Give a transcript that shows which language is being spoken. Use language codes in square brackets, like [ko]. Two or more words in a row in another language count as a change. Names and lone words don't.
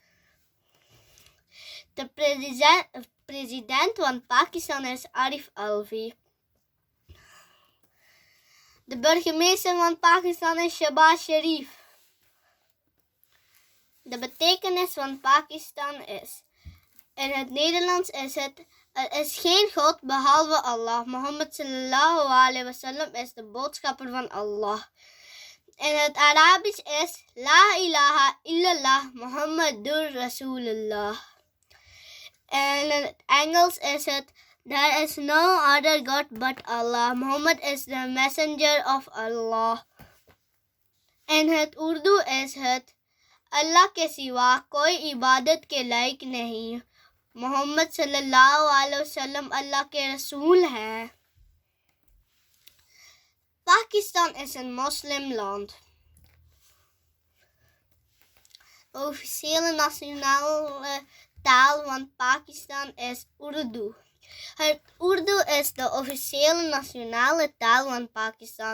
[nl] De president van Pakistan is Arif Alvi. De burgemeester van Pakistan is Shehbaz Sharif. De betekenis van Pakistan is: in het Nederlands is het: er is geen God behalve Allah. Mohammed [ar] صلى الله عليه وسلم [nl] is de boodschapper van Allah. In het Arabisch is: [ar] لا إله إلا الله محمد رسول الله. [nl] En in het Engels is het: [en] There is no other God but Allah. Muhammad is the messenger of Allah. [nl] In het Urdu is het: [hi] अल्लाह के सिवा कोई इबादत के लायक नहीं. मोहम्मद [ar] صلى الله عليه وسلم [hi] अल्लाह के रसूल हैं. [nl] Pakistan is een moslimland. De officiële nationale taal van Pakistan is Urdu. Het Urdu is de officiële nationale taal van Pakistan.